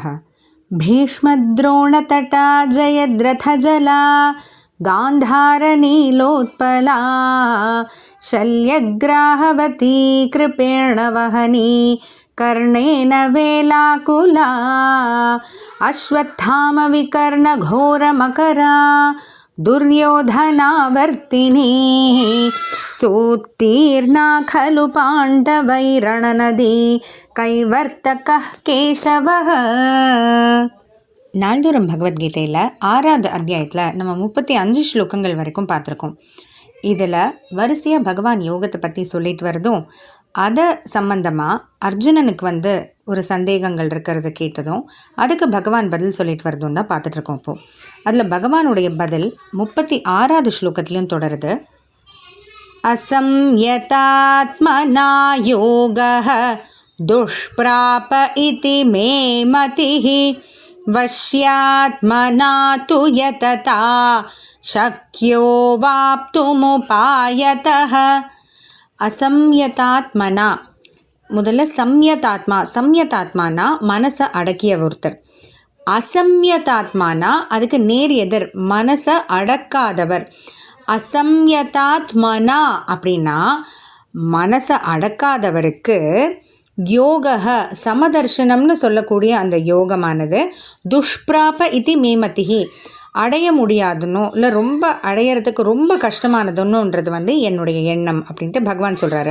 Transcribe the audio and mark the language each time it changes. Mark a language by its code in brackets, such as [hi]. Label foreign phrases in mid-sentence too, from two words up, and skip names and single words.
[sa] भीष्मद्रोणतटा जयद्रथजला गान्धारनीलोत्पला शल्यग्राहवती कृपेण वहनी कर्णेन वेलाकुला अश्वत्थामविकर्णघोरमकरा दुर्योधनावर्तिनी सोत्तीर्णा खलु पाण्डवैरणनदी कैवर्तकः केशवः. [ta] நாள்தோறும் பகவத்கீதையில் 6வது அத்தியாயத்தில் நம்ம 35 ஸ்லோகங்கள் வரைக்கும் பார்த்துருக்கோம். இதில் வரிசையாக பகவான் யோகத்தை பற்றி சொல்லிட்டு வரதும், அதை சம்பந்தமாக அர்ஜுனனுக்கு ஒரு சந்தேகங்கள் இருக்கிறத கேட்டதும் அதுக்கு பகவான் பதில் சொல்லிட்டு வரதும் தான் பார்த்துட்ருக்கோம். இப்போது அதில் பகவானுடைய பதில் 36வது ஸ்லோகத்துலேயும் தொடருது. [sa] असंयतात्मना योगः दुष्प्राप इति मे मतिः वश्यात्मना तु यतता शक्यो वाप्तुमुपायतः. असंयतात्मना, [ta] முதல்ல சம்யதாத்மானா மனசை அடக்கிய ஒருத்தர். அசம்யதாத்மானா அதுக்கு நேர் எதிர், மனசை அடக்காதவர். அசம்யதாத்மனா அப்படின்னா மனசை அடக்காதவருக்கு யோக சமதர்ஷனம்னு சொல்லக்கூடிய அந்த யோகமானது [sa] दुष्प्राप इति मेमतिः, [ta] அடைய முடியாதுன்னோ இல்லை ரொம்ப அடையிறதுக்கு ரொம்ப கஷ்டமானதுன்னுன்றது என்னுடைய எண்ணம் அப்படின்ட்டு பகவான் சொல்கிறாரு.